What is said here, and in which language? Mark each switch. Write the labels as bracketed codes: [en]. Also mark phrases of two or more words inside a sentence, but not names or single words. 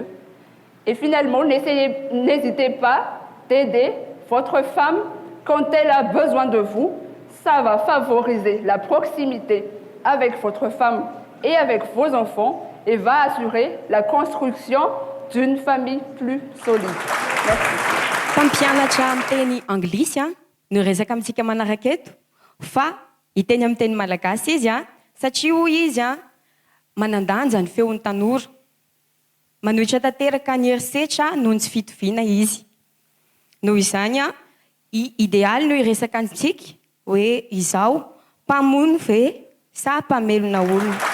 [fr] Et finalement, n'hésitez pas d'aider votre femme quand elle a besoin de vous. Ça va favoriser la proximité avec votre femme et avec vos enfants et va assurer la construction d'une famille plus solide. Merci. [mg] Mpampianatra amin'ny teny anglisy no resaka amintsika manaraka eto fa hiteny amin'ny teny malagasy izy satria hoy izy manandanja ny feon'ny tanora. Manohitra tanteraka ny herisetra noho ny tsy fitoviana izy. Noho izany idealy no iresaka antsika hoe izao mpamono ve sa mpamelona olona.